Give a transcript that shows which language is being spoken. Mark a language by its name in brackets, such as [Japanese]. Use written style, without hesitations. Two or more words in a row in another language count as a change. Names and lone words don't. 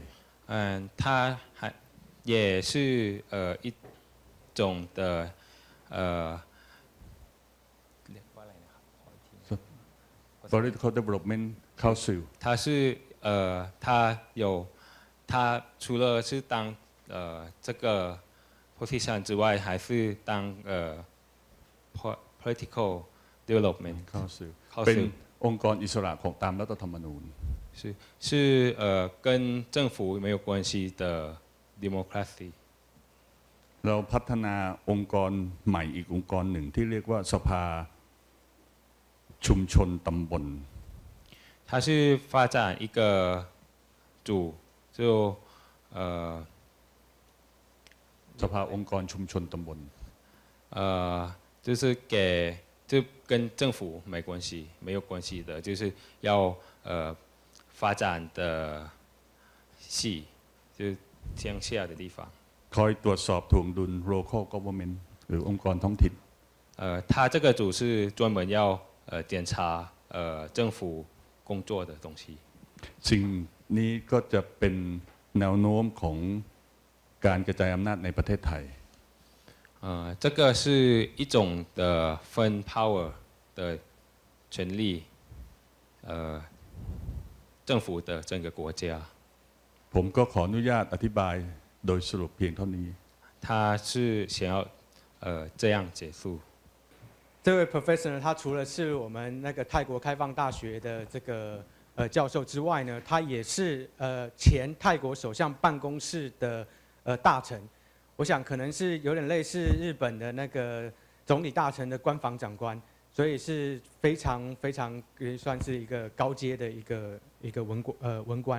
[Chinese] 他也是一种的 [English] Political Development Council [Chinese] 他是他除了是当这个 position 之外，还是当 [English] political development [Thai] Council เป็นองค์กรอิสระของตามรัฐธรรมนูญ [Chinese] 是跟政府没有关系的 democracy [Thai] เราพัฒนาองค์กรใหม่อีกองค์กรหนึ่งที่เรียกว่าสภาชุมชนตำบล [Chinese] 它是发展一个就 [Thai] สภาองค์กรชุมชนตำบล [Chinese] 就是就跟政府没关系没有关系的就是要发展的系就乡下的地方 [Thai] คอยตรวจสอบถ่วงดุล [English] local government [Thai] หรือองค์กรท้องถิ่น [Chinese] 他这个组是专门要检查政府工作的东西 [Thai] สิ่งนี้ก็จะเป็นแนวโน้มของการกระจายอำนาจในประเทศไทย [Chinese] 这个是一种的分 power 的权利政府的整个国家 [Thai] ผมก็ขออนุญาตอธิบายโดยสรุปเพียงเท่านี้ [Chinese] 他是想要这样结束这位 professor 呢，他除了是我们那个泰国开放大学的这个教授之外呢，他也是前泰国首相办公室的大臣，我想可能是有点类似日本的那个总理大臣的官房长官，所以是非常算是一个高阶的一个文官。